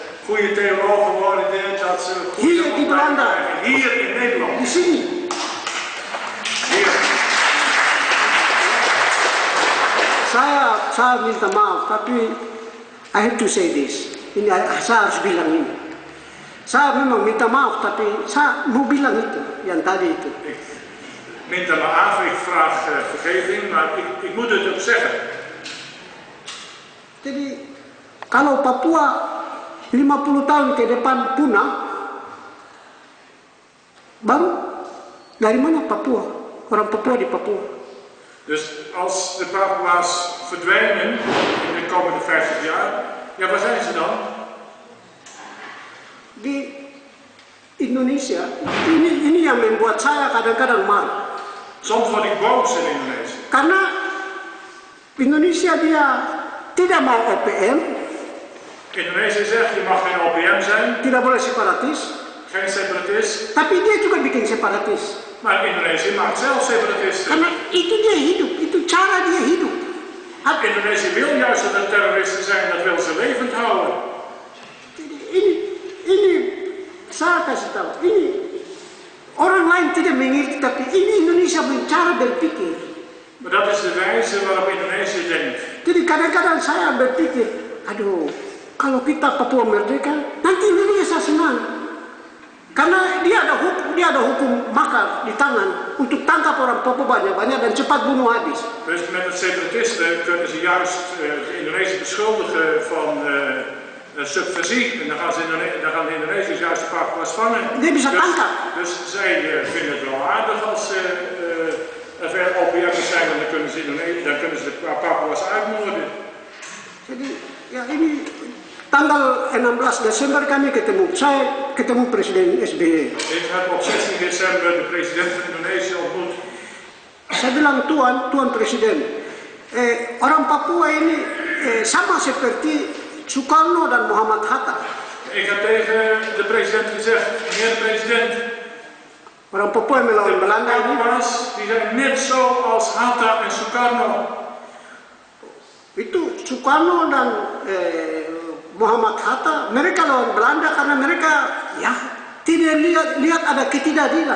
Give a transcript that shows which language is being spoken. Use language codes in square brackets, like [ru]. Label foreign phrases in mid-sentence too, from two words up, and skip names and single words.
[nl] goede theologen worden, dat ze [id] hier di Belanda, [nl] hier in Nederland. [id] di sini. [nl] Hier. [id] Saya minta maaf, tapi [en] I have to say this. [id] Ini saya harus bilang ini. Saya memang minta maaf, tapi saya mau bilang itu, yang tadi itu. Ik minta maaf, [nl] ik vraag vergeving, maar ik moet het ook zeggen. [id] Jadi, kalau Papua 50 tahun ke depan punah, baru dari mana Papua? Orang Papua di Papua. [nl] Dus als de Papua's verdwijnen in de komende 50 jaar, ja, waar zijn ze dan? [id] Di Indonesia, ini yang membuat saya kadang-kadang marah. [nl] Soms word ik boos in Indonesië. [id] Karena Indonesia dia tidak mau OPM, [nl] Indonesië zegt je mag geen OPM zijn, [id] tidak boleh separatis, [nl] geen separatist, [id] tapi dia juga bikin separatis. [nl] maar Indonesië maakt zelf separatisten. [id] Karena itu dia hidup, itu cara dia hidup. [nl] Indonesië wil juist dat er terroristen zijn, dat wil ze levend houden. [id] Ini saya kasih tahu, ini orang lain tidak mengerti, tapi ini Indonesia cara berpikir. [nl] Maar dat is de wijze waarop Indonesië denkt. [id] Jadi kadang-kadang saya berpikir, aduh, kalau kita Papua merdeka, nanti Indonesia senang. Karena dia ada hukum makar di tangan untuk tangkap orang Papua banyak-banyak dan cepat bunuh habis. [nl] Dus met het separatisten kunnen ze juist Indonesië beschuldigen van subversie. En dan gaan de Indonesiërs juist de Papua's vangen. [id] Dia bisa tangkap. [nl] Dus zij vinden het wel aardig als er veel OPM'ers zijn, en dan kunnen ze de Papua's uitmoorden. [id] Jadi ya ini tanggal 16 Desember kami ketemu, saya ketemu Presiden SBY. [nl] Ik heb op 16 december de president van Indonesië ontmoet. [id] Saya bilang, Tuan Presiden, orang Papua ini sama seperti Soekarno dan Muhammad Hatta. [nl] Ik heb tegen de president gezegd, meneer de president, [id] orang Papua yang melawan Belanda ini, [nl] Papua's die zijn net zoals Hatta en Sukarno. [id] Itu Soekarno dan Muhammad Hatta, mereka lawan Belanda karena mereka ya tidak lihat ada ketidakadilan.